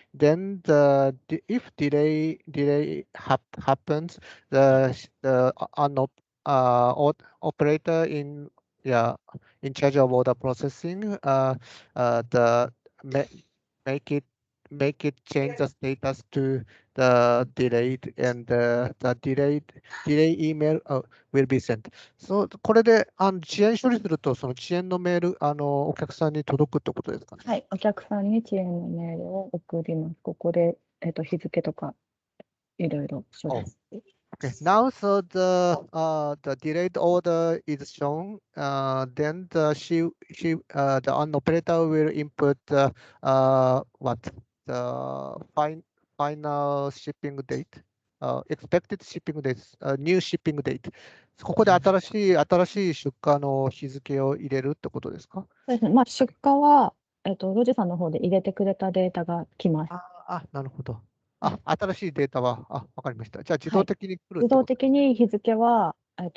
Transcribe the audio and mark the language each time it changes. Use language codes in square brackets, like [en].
[en] Then if delay happens, operator in charge of order processing the ma- make it change the status to the delayed, and the delay email will be sent. [ja] そう、これで遅延処理すると、その遅延のメール、お客さんに届くってことですかね。はい、お客さんに遅延のメールを送ります。ここで、日付とかいろいろ処理する。 [en] Okay, now so the delayed order is shown. Then the operator will input what the final shipping date, expected shipping date, new shipping date. [ja] ここで新しい出荷の日付を入れるってことですか？そうですね。まあ、出荷は、ロジさんの方で入れてくれたデータが来ます。なるほど。新しいデータは、わかりました。じゃあ自動はい的に来るって自動こと的に日付は、ん